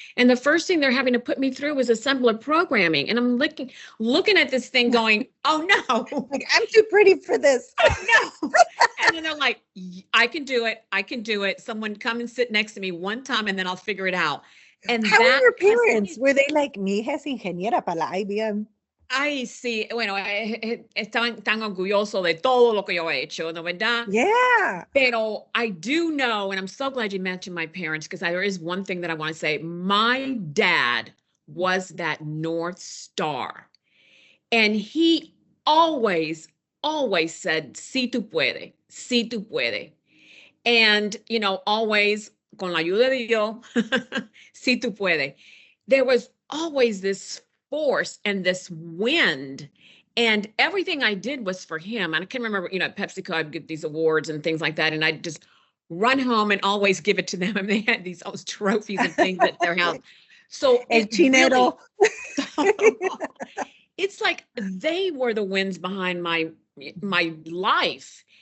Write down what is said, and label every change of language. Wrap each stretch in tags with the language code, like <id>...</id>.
<en>And the first thing they're having to put me through was assembler programming. And I'm looking at this thing going, oh no. Like, I'm too pretty for this. Oh no. And then they're like, I can do it. I can do it. Someone come and sit next to me one time and then I'll figure it out. And how were your parents? Were they like,</en> <es>mi hija es ingeniera para la IBM? Ay, sí, bueno, están tan orgullosos de todo lo que yo he hecho, ¿no verdad?</es> <en>Yeah.</en> <es>Pero</es> <en>I do know, and I'm so glad you mentioned my parents, because there is one thing that I want to say. My dad was that North Star. And he always said,</en> <es>si tú puedes, si tú puedes.</es> <en>And, always,</en> <es>con la ayuda de Dios, si tú puedes.</es> <en>There was always this force and this wind, and everything I did was for him. And I can remember, at PepsiCo, I'd get these awards and things like that, and I'd just run home and always give it to them. And they had these trophies and things at their house. So it's like they were the winds behind my life.</en>